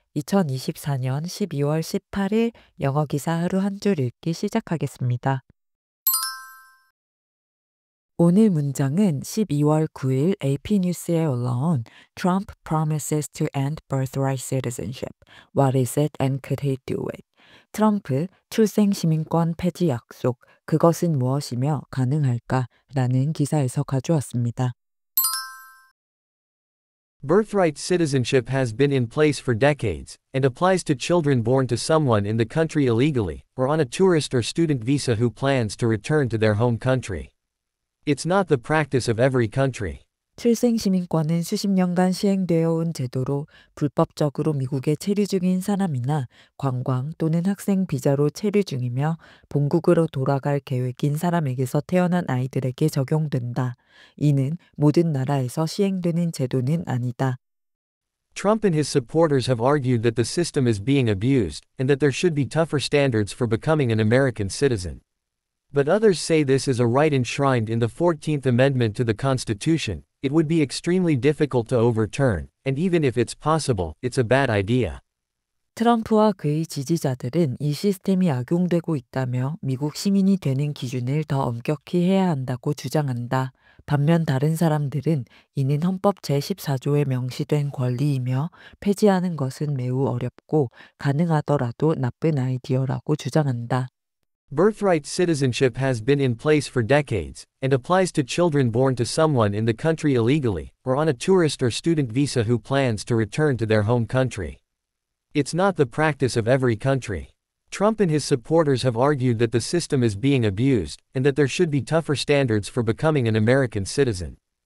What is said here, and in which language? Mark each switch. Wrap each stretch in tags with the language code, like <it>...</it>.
<ko>2024년 12월 18일 영어 기사 하루 한 줄 읽기 시작하겠습니다. 오늘 문장은 12월 9일 AP 뉴스에 올라온</ko> <en>Trump promises to end birthright citizenship. What is it and could he do it?</en> <ko>트럼프 출생 시민권 폐지 약속. 그것은 무엇이며 가능할까? 라는 기사에서 가져왔습니다.</ko> <en>Birthright citizenship has been in place for decades, and applies to children born to someone in the country illegally, or on a tourist or student visa who plans to return to their home country. It's not the practice of every country.</en> <ko>출생 시민권은 수십 년간 시행되어 온 제도로 불법적으로 미국에 체류 중인 사람이나 관광 또는 학생 비자로 체류 중이며 본국으로 돌아갈 계획인 사람에게서 태어난 아이들에게 적용된다. 이는 모든 나라에서 시행되는 제도는 아니다.</ko> <en>Trump and his supporters have argued that the system is being abused, and that there should be tougher standards for becoming an American citizen. But others say this is a right enshrined in the 14th Amendment to the Constitution. It would be extremely difficult to overturn, and even if it's possible, it's a bad idea.</en> <ko>트럼프와 그의 지지자들은 이 시스템이 악용되고 있다며 미국 시민이 되는 기준을 더 엄격히 해야 한다고 주장한다. 반면 다른 사람들은 이는 헌법 제14조에 명시된 권리이며 폐지하는 것은 매우 어렵고 가능하더라도 나쁜 아이디어라고 주장한다.</ko> <en>Birthright citizenship has been in place for decades, and applies to children born to someone in the country illegally, or on a tourist or student visa who plans to return to their home country. It's not the practice of every country. Trump and his supporters have argued that the system is being abused, and that there should be tougher standards for becoming an American citizen.</en>